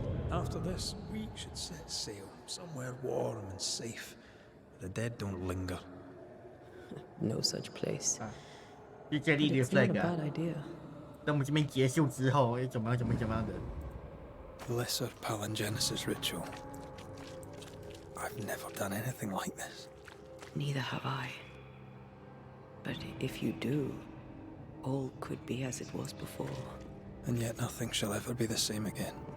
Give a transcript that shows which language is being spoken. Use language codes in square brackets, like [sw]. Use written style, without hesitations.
[en] After this, we should set sail somewhere warm and safe, where the dead don't linger. No such place. [zh] 就建立 [en] But it's not a [zh] flag 啊。 [en] bad idea. [zh] 等我们这边结束之后，怎么样的？ [en] The Lesser Palingenesis ritual. I've never done anything like this. Neither have I. But if you do, all could be as it was before. And yet nothing shall ever be the same again.